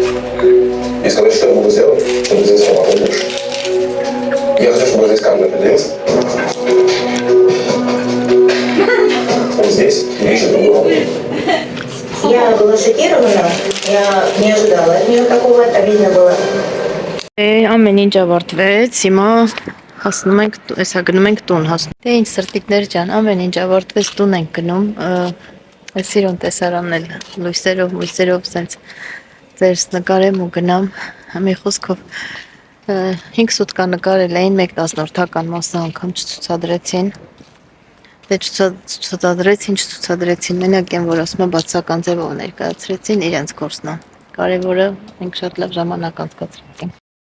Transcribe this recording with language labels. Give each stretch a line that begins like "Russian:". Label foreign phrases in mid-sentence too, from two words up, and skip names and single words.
Russian: И сказать, что я могу сделать, чтобы здесь работать больше. Я хочу, чтобы здесь каждый определился. Он здесь и ищет другую работу. Я была шокирована. Я не ожидала от нее такого, это видно было.
Armenian: Ամեն ինչ ավարտվեց, հիմա հասնում ենք, այսա գնում ենք տուն հասնում։ Դե ինչ սրտիկներ ջան, ամեն ինչ ավարտվեց, տուն ենք գնում։ Այս իրոն տեսարանն էլ լույսերով սենց ձերս նկարեմ ու գնամ։ Մի խոսքով 5 սուտկա նկարել էին, 1/10 մասը անգամ չցուցադրեցին։ Դե չցուցադրեցին, մենակ են, որ ասում է բացական ձևով ներկայացրեցին իրենց գործն է։ Կարևորը մենք շատ լավ ժամանակ անցկացրեցինք։